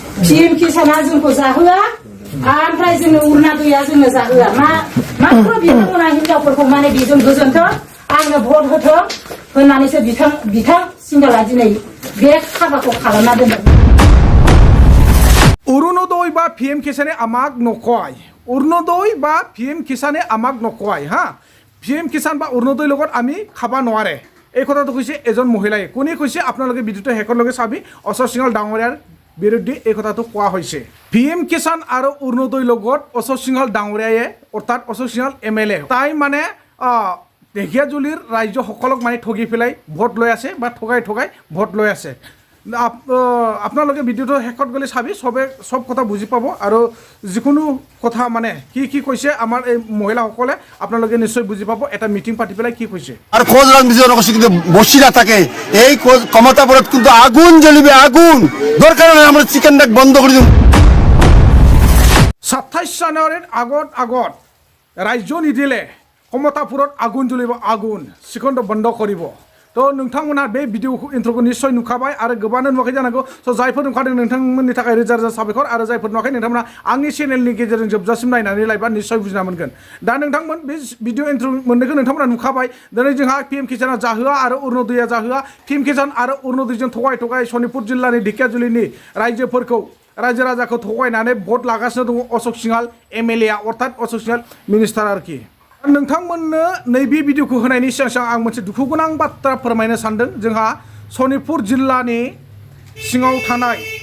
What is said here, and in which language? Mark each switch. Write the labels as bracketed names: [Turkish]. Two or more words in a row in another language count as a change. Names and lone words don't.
[Bodo] PM किसाना जोंखौ जाहोआ ओमफ्राय जोंनो उरनादया जोंनो जाहोआ मात्र बिथांमोना हिनजावफोरखौ माने बेजों गोजोनथों आंनो भट होथों होननानैसो बिथां सिंगाला दिनै बे हाबाखौ खालामना दोनदों। [Assamese] অরুণোদয় বা PM কিষানে আমাক নকয় অরুণোদয় বা PM কিষানে আমাক নকয় হা PM কিষান বা অরুণোদয় লগত আমি খাবা নোৱাৰে এই কথাটো কৈছে এজন মহিলাই কোনে কৈছে আপোনালোকে ভিডিঅ'টো শেষৰ লগে চাবি অশোক সিংহাল ডাঙৰীয়াৰ বিৰুদ্ধে এই কথাটো কোৱা হৈছে PM কিষান আৰু অৰুণোদয় লগত অশোক সিংহাল ডাঙৰীয়ায়ে অৰ্থাৎ অশোক সিংহাল MLA তাই মানে ঢেকীয়াজুলিৰ ৰাজ্যসকলক মানে ঠগি পেলাই ভোট লৈ আছে বা ঠগাই ভোট লৈ আছে আপোনালোকে ভিডিঅ'টো শেষত গ'লে চাবি সব কথা বুজি পাব আৰু যিকোনো কথা মানে কি কৈছে আমাৰ এই মহিলাসকলে আপোনালোকে নিশ্চয় বুজি পাব এটা মিটিং পাতি পেলাই কি কৈছে [Bangla] আর খোঁজ রাখবে কিন্তু বসি না থাকে এই ক্ষমতাবোধ কিন্তু আগুন জ্বলিবে আগুন দরকার নাই আমরা চিকেন ডাক বন্ধ করে দিম [Assamese] 27 জানুৱাৰীৰ আগত ৰাজ্য নিদিলে ক্ষমতাপুৰত আগুন জ্বলিব আগুন চিকেনটো বন্ধ কৰিব [Bodo] তো नोंथांमोना बे [English] video intro'खौ [Bodo] निश्चय नुखाबाय आरो गोबांनो नुवाखै जानांगौ स' जायफोर नुखादों नोंथांमोननि थाखाय रोजा रोजा साबायखर आरो जायफोर नुवाखै नोंथांमोना आंनि चेनेलनि गेजेरजों जोबजासिम नायनानै लायोबा निश्चय बुजिना मोनगोन दा नोंथांमोन बे [English] video intro' [Bodo] मोननायखौ नोंथांमोना नुखाबाय दिनै जोंहा PM किषाना जाहोआ आरो अरुणोदया जाहोआ PM किषान आरो अरुणोदयजों थगाय सनितपुर जिल्लानि ढेकियाजुलिनि रायजोफोरखौ रायजो राजाखौ थगायनानै भट लागासिनो दङ अशोक सिंहाल MLA अर्थात अशोक सिंहाल मिनिस्टार आरोखि नोंथांमोननो नैबे भिडिअखौ होनायनि सिगां आं मोनसे दुखु गोनां बाथ्रा फोरमायनो सानदों जोंहा सनितपुर जिल्लानि सिङाव थानाय